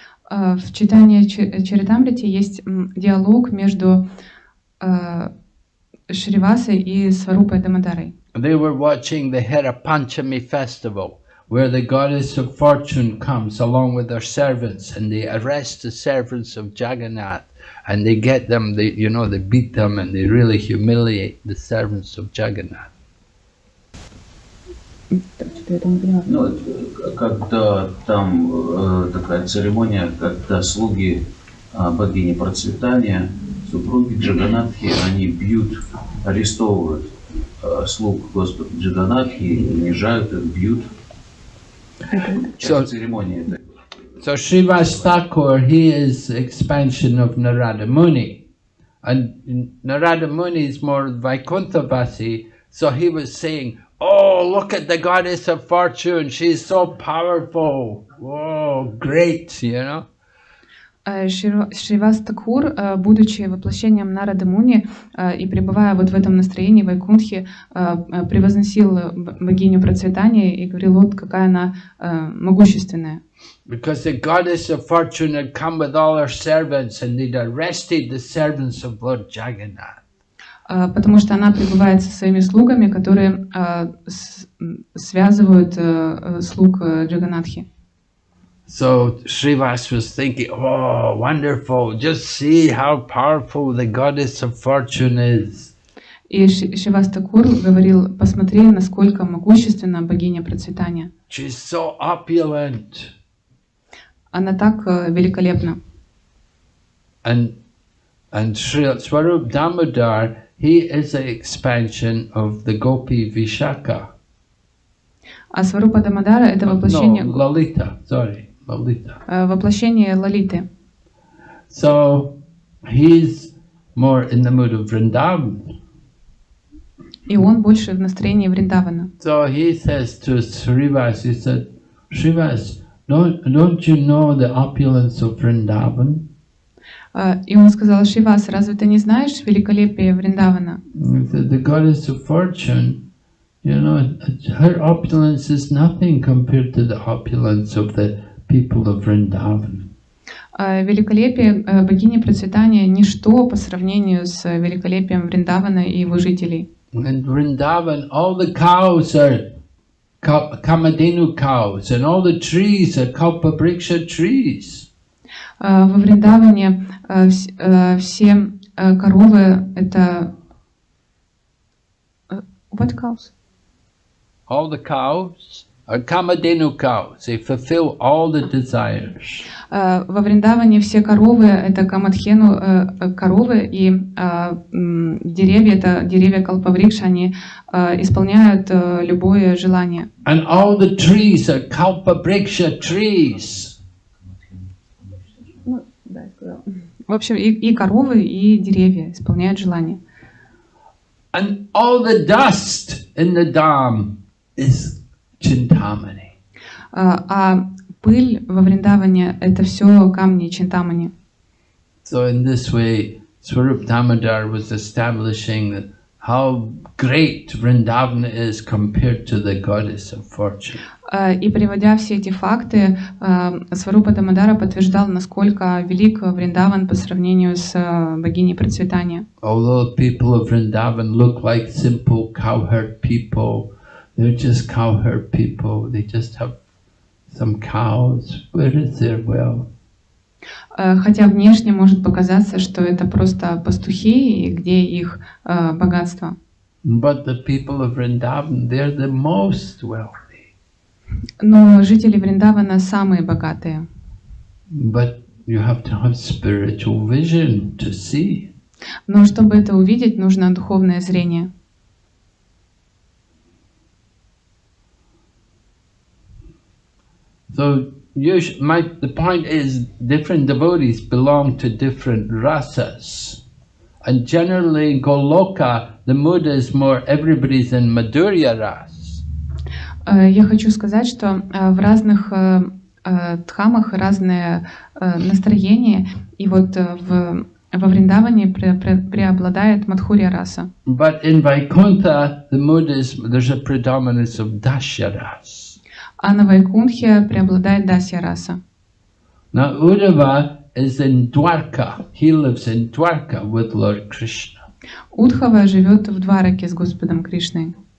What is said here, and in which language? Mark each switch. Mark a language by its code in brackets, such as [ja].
[ru] В читании Чаритамрити есть диалог между Шривасой и Сварупой Дамодарой. [en] They were watching the Hera Panchami festival, where the goddess of fortune comes along with her servants, and they arrest the servants of Jagannath, and they get them, they beat them, and they really humiliate the servants of Jagannath. [ru] Ну, когда там такая церемония, когда слуги богини процветания, супруги Джаганатхи, они бьют, арестовывают слуг Господа Джаганатхи, унижают их, бьют. Церемония этой. [en] So Srivas Thakur, he is expansion of Narada Muni. And Narada Muni is more Vaikunthavasi, so he was saying, oh, look at the goddess of fortune, she's so powerful. Whoa, great, you know. [ru] Шривас Такур, будучи воплощением Нарады Муни и пребывая вот в этом настроении Вайкунтхи, превозносил богиню процветания и говорил, вот какая она могущественная. [en] Because the goddess of fortune had come with all her servants and they'd arrested the servants of Lord Jagannath. [ru] Потому что она пребывает со своими слугами, которые связывают слуг Джаганатхи. [en] So Srivas was thinking, oh, wonderful, just see how powerful the goddess of fortune is. [ru] И Шривас Такур говорил, посмотри, насколько могущественна богиня процветания. [en] She's so opulent. [ru] Она так великолепна. [en] And Swarup Damodar, he is an expansion of the Gopi Vishaka. [ru] А Сварупа Дамодара это воплощение... [en] No, Lalita, sorry. [ru] Воплощение Лалиты. [en] So he's more in the mood of Vrindavan. [ru] И он больше в настроении Вриндавана. [en] So he says to Srivas, he said, Srivas, don't you know the opulence of Vrindavan? [ru] И он сказал, Шривас, разве ты не знаешь великолепие Вриндавана? [en] The goddess of fortune, her opulence is nothing compared to the opulence of the people of Vrindavan. [ru] Великолепие богини процветания ничто по сравнению с великолепием Вриндавана и его жителей. [en] In Vrindavan, all the cows are Kamadhenu cows, and all the trees are Kalpabriksha trees. [ru] Во Вриндаване все коровы это [en] what cows? All the cows are Kamadhenu cows. They fulfill all the desires. [ru] Во Вриндаване все коровы это Камадхену коровы, и деревья это деревья Калпаврикша, они исполняют любое желание. [en] And all the trees are Kalpabriksha trees. [ru] Ну, да, я сказала. В общем, и коровы, и деревья исполняют желание. [en] And all the dust in the dam is Chintamani. [ru] А пыль во Вриндаване это все камни Чинтамани. [en] So in this way, Swarup Damodar was establishing that how great Vrindavan is compared to the goddess of fortune. [ru] И приводя все эти факты, Сварупа Дамодара подтверждал, насколько велик Вриндаван по сравнению с богиней процветания. [en] Although people of Vrindavan look like simple cowherd people, they're just cowherd people. They just have some cows. Where is their wealth? [ru] Хотя внешне может показаться, что это просто пастухи, и где их богатство. [en] But the people of Vrindavan, they're the most wealthy. [ru] Но жители Вриндавана самые богатые. [en] But you have to have spiritual vision to see. [ru] Но чтобы это увидеть, нужно духовное зрение. [en] So the point is, different devotees belong to different rasas, And generally in Goloka, the mood is more, everybody's in Madhurya ras. [ru] Я хочу сказать, что в разных дхамах разные настроения, и вот во Вриндаване преобладает Мадхурья раса. [en] But in Vaikuntha, the mood is, there's a predominance of Dasya ras. [ru] А на Вайкунхе преобладает Дасья раса. [en] Now Uddhava is in Dwarka. He lives in Dwarka with Lord Krishna. [ru] Удхава живет в Двараке с Господом Кришной.